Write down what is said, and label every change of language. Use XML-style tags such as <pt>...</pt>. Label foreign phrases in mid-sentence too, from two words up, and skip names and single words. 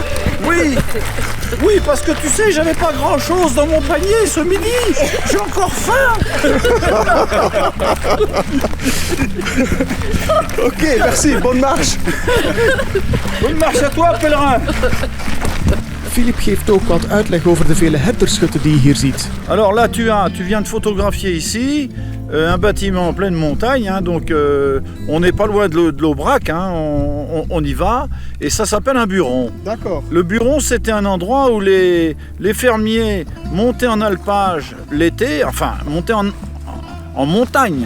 <fr>Oui, parce que tu sais, j'avais pas grand-chose dans mon panier ce midi. J'ai encore faim. Ok, merci, bonne marche. Bonne marche à toi, pèlerin.</fr> <nl>Philippe geeft ook wat uitleg over de vele herderschutten die je hier ziet.</nl> <fr>Alors là, tu viens de photographier ici un bâtiment en pleine montagne, hein, donc on n'est pas loin de l'Aubrac, hein, on y va, et ça s'appelle un buron. D'accord. Le buron, c'était un endroit où les fermiers montaient en alpage l'été, enfin montaient en montagne.</fr>